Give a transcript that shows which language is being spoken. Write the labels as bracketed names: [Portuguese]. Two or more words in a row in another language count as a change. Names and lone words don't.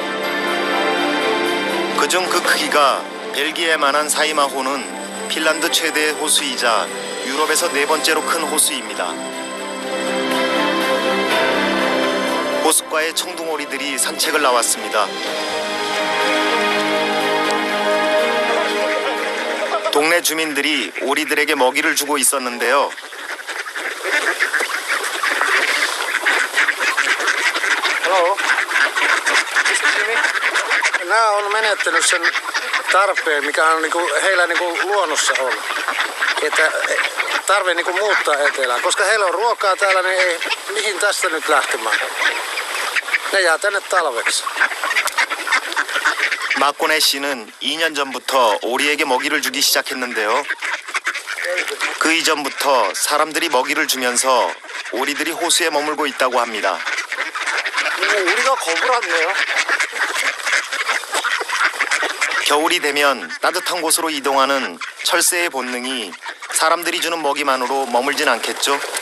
[Korean] 그중 그 크기가 벨기에만한 사이마호는 핀란드 최대의 호수이자 유럽에서 네 번째로 큰 호수입니다. 호숫가에 청둥오리들이 산책을 나왔습니다. 동네 주민들이 오리들에게 먹이를 주고 있었는데요. [Finnish] Hello. Nämä on menettänyt sen tarpeen, mikä on heillä luonnossa on. Että tarve muuttaa etelään. Koska heillä on ruokaa täällä, niin ei mihin tästä nyt lähtemään. Ne jää tänne talveksi. [Korean] 마코네 씨는 2년 전부터 오리에게 먹이를 주기 시작했는데요. 그 이전부터 사람들이 먹이를 주면서 오리들이 호수에 머물고 있다고 합니다. 우리가 겁을 왔네요. 겨울이 되면 따뜻한 곳으로 이동하는 철새의 본능이 사람들이 주는 먹이만으로 머물진 않겠죠?